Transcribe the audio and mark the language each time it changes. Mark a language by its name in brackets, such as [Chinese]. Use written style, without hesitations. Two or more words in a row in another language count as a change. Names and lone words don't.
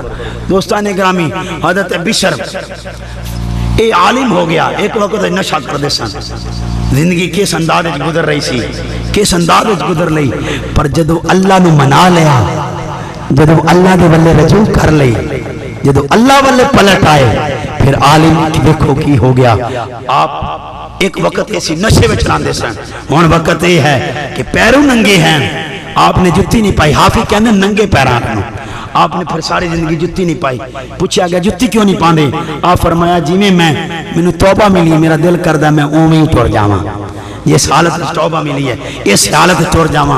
[Punjabi] دوستان گرامی, حضرت بشر اے عالم ہو گیا. ایک وقت نشہ کر دے سن, زندگی کس انداز وچ گزر رہی سی, کس انداز وچ گزر لئی, پر جدو اللہ نو منا لیا, جدو اللہ دے والے رجوع کر لئی, جدو اللہ والے پلٹ آئے پھر عالم دیکھو کی ہو گیا. آپ ایک وقت ایسی نشے میں چلاندے سن, ہون وقت یہ ہے کہ پیروں ننگے ہیں, آپ نے جتی نہیں پائی. حافظ کہنے ننگے پیران نو, آپ نے پھر ساری زندگی جتی نہیں پائی. پوچھا گیا جتی کیوں نہیں پاندے؟ آپ فرمایا جی میں مینوں توبہ ملی, میرا دل کردہ میں اوویں ہی ٹر جاواں. اس حالت توبہ ملی ہے, اس حالت ٹر جاواں.